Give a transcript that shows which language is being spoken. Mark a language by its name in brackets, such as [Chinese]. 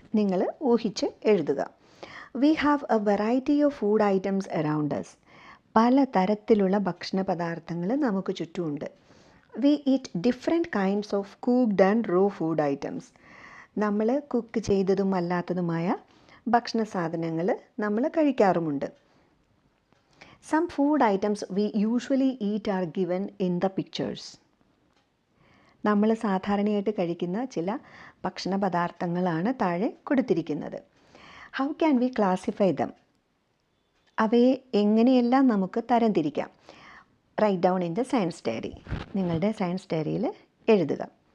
[Malayalam] നിങ്ങൾ ഊഹിച്ച് എഴുതുക. [English] We have a variety of food items around us. [Malayalam] പല തരത്തിലുള്ള ഭക്ഷണ പദാർത്ഥങ്ങൾ നമുക്ക് ചുറ്റുമുണ്ട്. [English] We eat different kinds of cooked and raw food items. [Malayalam] നമ്മൾ കുക്ക് ചെയ്തതും അല്ലാത്തതുമായ ഭക്ഷണ സാധനങ്ങൾ നമ്മൾ കഴിക്കാറുമുണ്ട്. [English] Some food items we usually eat are given in the pictures. [Malayalam] നമ്മൾ സാധാരണയായിട്ട് കഴിക്കുന്ന ചില ഭക്ഷണ പദാർത്ഥങ്ങളാണ് താഴെ കൊടുത്തിരിക്കുന്നത്. [English] How can we classify them? [Malayalam] അവയെ എങ്ങനെയെല്ലാം നമുക്ക് തരംതിരിക്കാം? [English] Write down in the science diary. [Malayalam] നിങ്ങളുടെ സയൻസ് ഡയറിയിൽ എഴുതുക.